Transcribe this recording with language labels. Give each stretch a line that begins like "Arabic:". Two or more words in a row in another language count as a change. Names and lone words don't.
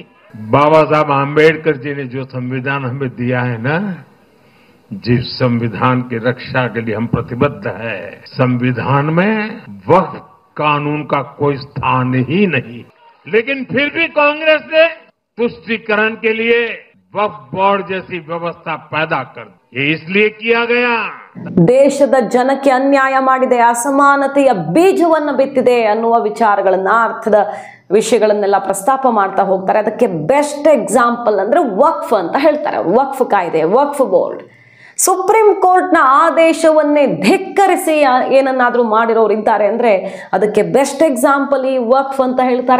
Hindi: बाबा साहब आम्बेडकर जी ने जो संविधान हमें दिया है ना, जिस संविधान की रक्षा के लिए हम प्रतिबद्ध है, संविधान में वक्फ कानून का कोई स्थान ही नहीं. लेकिन फिर भी कांग्रेस ने तुष्टीकरण के लिए वक्फ बोर्ड जैसी व्यवस्था पैदा कर दी. ये इसलिए किया गया.
Kannada: ದೇಶದ ಜನಕ್ಕೆ ಅನ್ಯಾಯ ಮಾಡಿದೆ, ಅಸಮಾನತೆಯ ಬೀಜವನ್ನು ಬಿತ್ತಿದೆ ಅನ್ನುವ ವಿಚಾರಗಳನ್ನ, ಅರ್ಥದ ವಿಷಯಗಳನ್ನೆಲ್ಲ ಪ್ರಸ್ತಾಪ ಮಾಡ್ತಾ ಹೋಗ್ತಾರೆ. ಅದಕ್ಕೆ
English: best example
Kannada: ಅಂದ್ರೆ ವಕ್ಫ್ ಅಂತ ಹೇಳ್ತಾರೆ ಅವರು. ವಕ್ಫ್ ಕಾಯ್ದೆ, ವಕ್ಫ್ ಬೋರ್ಡ್, ಸುಪ್ರೀಂ ಕೋರ್ಟ್ನ ಆದೇಶವನ್ನೇ ಧಿಕ್ಕರಿಸಿ ಏನನ್ನಾದ್ರೂ ಮಾಡಿರೋರು ಇದ್ದಾರೆ ಅಂದ್ರೆ ಅದಕ್ಕೆ
English: best example
Kannada: ಈ ವಕ್ಫ್ ಅಂತ ಹೇಳ್ತಾರೆ.